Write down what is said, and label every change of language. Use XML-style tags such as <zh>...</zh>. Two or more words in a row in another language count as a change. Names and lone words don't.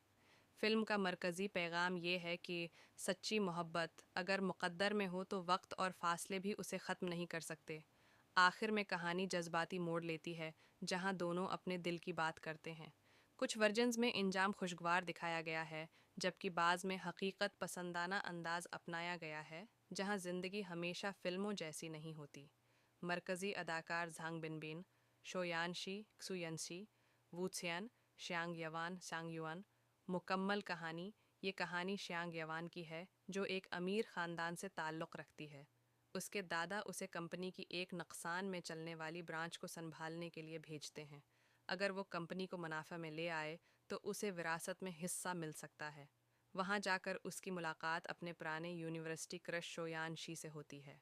<ur>فلم کا مرکزی پیغام یہ ہے کہ سچی محبت اگر مقدر میں ہو تو وقت اور فاصلے بھی اسے ختم نہیں کر سکتے۔ آخر میں کہانی جذباتی موڑ لیتی ہے، جہاں دونوں اپنے دل کی بات کرتے ہیں۔ کچھ ورژنز میں انجام خوشگوار دکھایا گیا ہے، جبکہ بعض میں حقیقت پسندانہ انداز اپنایا گیا ہے، جہاں زندگی ہمیشہ فلموں جیسی نہیں ہوتی۔ مرکزی اداکار زھانگ بنبین، شویان شی کسوینسی، وو ژین، شیانگ یوان سانگ یوان۔ مکمل کہانی: یہ کہانی شیانگ یوان کی ہے، جو ایک امیر خاندان سے تعلق رکھتی ہے۔ اس کے دادا اسے کمپنی کی ایک نقصان میں چلنے والی برانچ کو سنبھالنے کے لیے بھیجتے ہیں۔ اگر وہ کمپنی کو منافع میں لے آئے تو اسے وراثت میں حصہ مل سکتا ہے۔ وہاں جا کر اس کی ملاقات اپنے پرانے یونیورسٹی کرش شویان شی سے ہوتی ہے۔</ur>